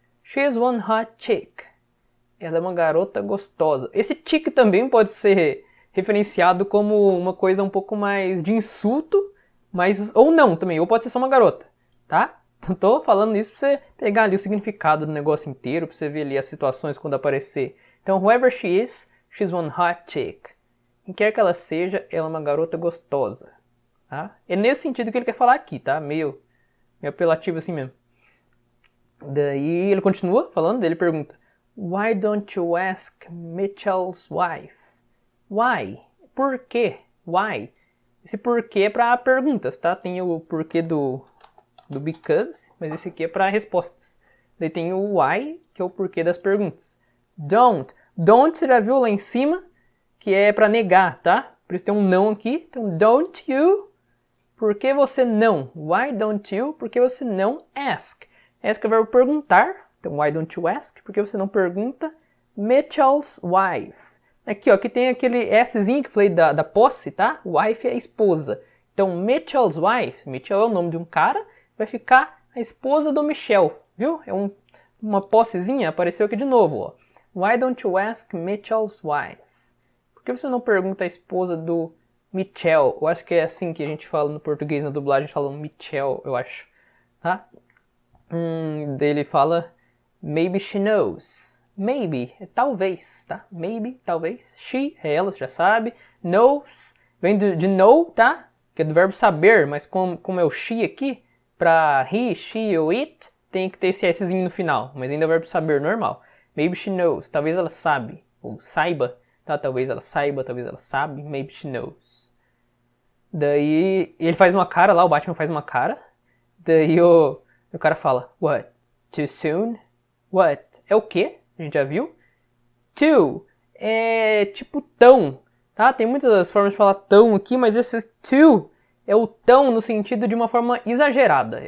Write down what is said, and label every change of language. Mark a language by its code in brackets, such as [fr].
[en] She's one hot chick. [pt] Ela é uma garota gostosa. Esse chick também pode ser referenciado como uma coisa um pouco mais de insulto, mas ou não também, ou pode ser só uma garota, tá? Tô falando isso pra você pegar ali o significado do negócio inteiro, pra você ver ali as situações quando aparecer. Então, [en] whoever she is, she's one hot chick. [pt] Quem quer que ela seja, ela é uma garota gostosa, tá? É nesse sentido que ele quer falar aqui, tá? Meio apelativo assim mesmo. Daí ele continua falando, ele pergunta, [en] why don't you ask Mitchell's wife? [pt] Why? Por quê? Why? Esse porquê é para perguntas, tá? Tem o porquê do because, mas esse aqui é para respostas. Daí tem o why, que é o porquê das perguntas. Don't. Don't você já viu lá em cima, que é para negar, tá? Por isso tem um não aqui. Então, don't you? Por que você não? Why don't you? Por que você não ask? Ask é o verbo perguntar. Então, [en] why don't you ask? [pt] Por que você não pergunta? Mitchell's wife. Aqui, ó, aqui tem aquele Szinho que eu falei da posse, tá? Wife é esposa. Então, Mitchell's wife, Mitchell é o nome de um cara, vai ficar a esposa do Michel, viu? É uma possezinha, apareceu aqui de novo, ó. [en] Why don't you ask Mitchell's wife? [pt] Por que você não pergunta a esposa do Michel? Eu acho que é assim que a gente fala no português, na dublagem, a gente fala Michel, eu acho, tá? Daí ele fala, [en] maybe she knows. [pt] Maybe, é talvez, tá? Maybe, talvez. She, é ela, você já sabe. Knows, vem de know, tá? Que é do verbo saber, mas como é o she aqui, pra he, she ou it, tem que ter esse Szinho no final, mas ainda é o verbo saber, normal. [en] Maybe she knows, [pt] talvez ela sabe, ou saiba, tá? Talvez ela saiba, talvez ela sabe, [en] maybe she knows. [pt] Daí, ele faz uma cara lá, o Batman faz uma cara, daí o cara fala, what? [en] Too soon? [pt] What? É o quê? A gente já viu. Too é tipo tão, tá? Tem muitas formas de falar tão aqui, mas esse too é o tão no sentido de uma forma exagerada.